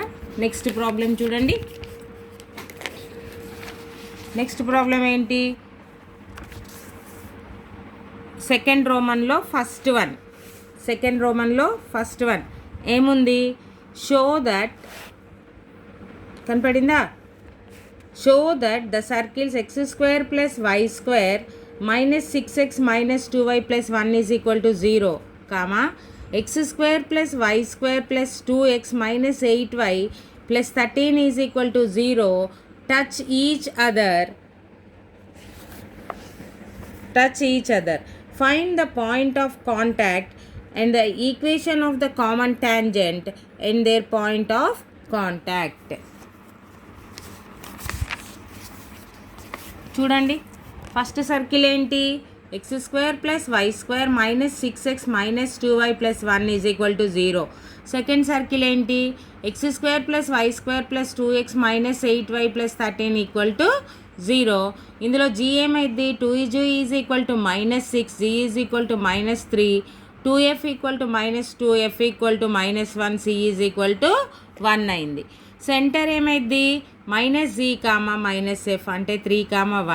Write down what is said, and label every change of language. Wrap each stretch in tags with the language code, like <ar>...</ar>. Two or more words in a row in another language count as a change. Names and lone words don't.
<en>next problem</en> <te>చూడండి.</te> <en>next problem</en> <te>ఏంటి?</te> <en>second romanlo first one</en> <te>ఏముంది?</te> <en>show that,</en> <te>కనపడిందా?</te> <en>show that the circles x² + y² -6x - 2y + 1 = 0, x² + y² + 2x - 8y + 13 = 0 touch each other. Find the point of contact and the equation of the common tangent and their point of contact.</en> <te>చూడండి,</te> <en>first circle</en> <te>ఏంటి? x² + y² -6x - 2y + 1 = 0.</te> <en>second circle</en> <te>ఏంటి? x² + y² + 2x - 8y + 13 = 0. ఇందులో g ఏమైంది? 2g = -6, g = -3, 2f = -2, f = -1, c = 1 అయింది. సెంటర్ ఏమైంది? -G, -F అంటే 3, 1.</te>